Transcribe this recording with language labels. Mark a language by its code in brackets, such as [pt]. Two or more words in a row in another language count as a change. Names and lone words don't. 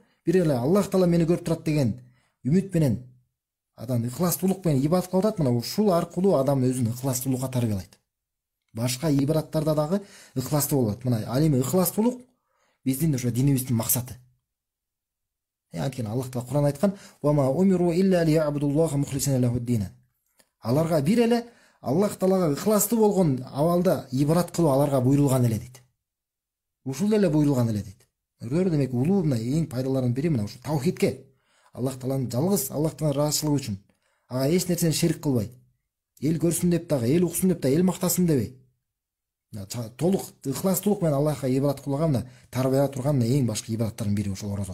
[ky] Бир эле Аллах Таала мени көрүп турат деген үмүт менен адам ыхластуулук менен ибадат кылып атат. Мына ушул аркылуу адам өзүн ыхластуулукка тарбиялайт. Башка ибадаттарда дагы ыхластуу болот. Мына ал эми ыхластуулук биздин ошо динибиздин максаты. Анткени Аллах Таала Кур'ан айткан: [ar] "وما أمروا إلا ليعبدوا الله مخلصين له الدين." [ky] Аларга бир эле Аллах Таалага ыхластуу болгон абалда ибадат кылуу аларга буйрулган эле дейт. Ушул эле буйрулган эле дейт. Демек улуу мына эң пайдаларынын бири мына ушу таухидке. Аллах Тааланын жалгыз Аллахтын ыраазычылыгы үчүн ага эч нерсени шерик кылбай, эл көрсүн деп дагы, эл уксун деп дагы, эл мактасын дебей, толук ыхластуулук менен Аллахка ибадат кылууга мына тарбия турган эң башкы ибадаттардын бири ошол орозо.